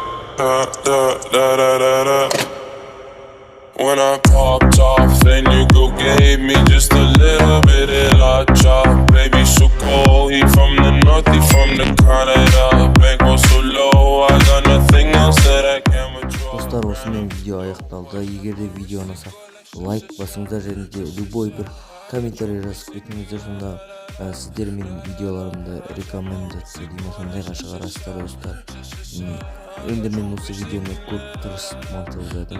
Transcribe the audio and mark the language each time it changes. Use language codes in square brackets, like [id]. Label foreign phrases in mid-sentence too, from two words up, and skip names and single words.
[en] When I popped off, then you girl gave me just a little bit of la chop. Baby, so cold, he from the north, he from the Canada. Bankroll so low, I got nothing else that I can withdraw. [kk] Достар, осымен видео аяқталды. Егер де видео ұнаса, лайк басыңыздар және де любой бір комментарий жазып кетіңіздер. Сонда сіздер менің видеоларымды рекомендация деймін, сондайға шығарасыздар достар. Енді мен осы видеоны көп тырысып монтаж жасадым.